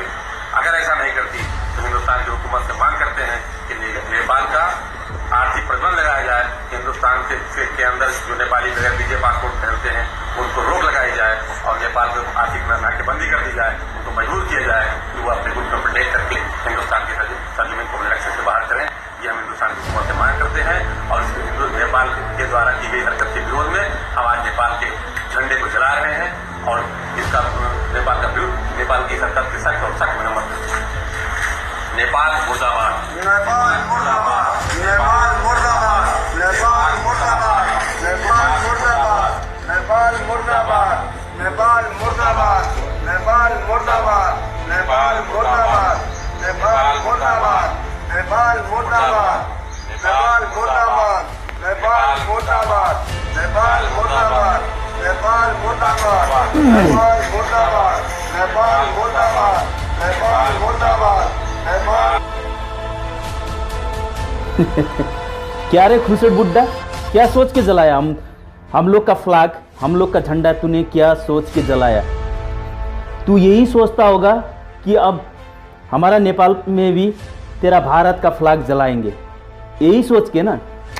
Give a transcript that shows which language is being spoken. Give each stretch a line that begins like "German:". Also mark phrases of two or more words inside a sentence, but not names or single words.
Hindi: अगर ऐसा नहीं करती तो हिंदुस्तान की हुकूमत से मांग करते हैं कि नेपाल का आर्थिक प्रतिबंध लगाया जाए, हिंदुस्तान के अंदर जो नेपाली बगैर वीजे पासपोर्ट पहनते हैं उनको रोक लगाई जाए और नेपाल को आर्थिक नाकेबंदी कर दी जाए, उनको मजबूर किया जाए कि वो अपने गुट को प्रोटेक्ट करके हिंदुस्तान की सरजमीन को अपने नक्शे से बाहर करें। ये हम हिंदुस्तान की हुकूमत से मांग करते हैं और नेपाल के द्वारा की गई हरकत के विरोध में हम आज नेपाल के झंडे को जला रहे हैं और इसका नेपाल की हरकत के सख्त और सख्त मरम्मत करते हैं। नेपाल मुर्दाबाद, नेपाल मुर्दाबाद, नेपाल मुर्दाबाद, नेपाल मुर्दाबाद, नेपाल मुर्दाबाद, नेपाल मुर्दाबाद, नेपाल मुर्दाबाद, नेपाल मुर्दाबाद, नेपाल मुर्दाबाद, नेपाल मुर्दाबाद, नेपाल मुर्दाबाद, नेपाल मुर्दाबाद, नेपाल मुर्दाबाद, नेपाल मुर्दाबाद, नेपाल मुर्दाबाद, नेपाल मुर्दाबाद, नेपाल मुर्दाबाद, नेपाल मुर्दाबाद, नेपाल। क्या रे खुसट बुड्ढा, क्या सोच के जलाया हम लोग का फ्लैग, हम लोग का झंडा तूने क्या सोच के जलाया? तू यही सोचता होगा कि अब हमारा नेपाल में भी तेरा भारत का फ्लैग जलाएंगे, यही सोच के ना?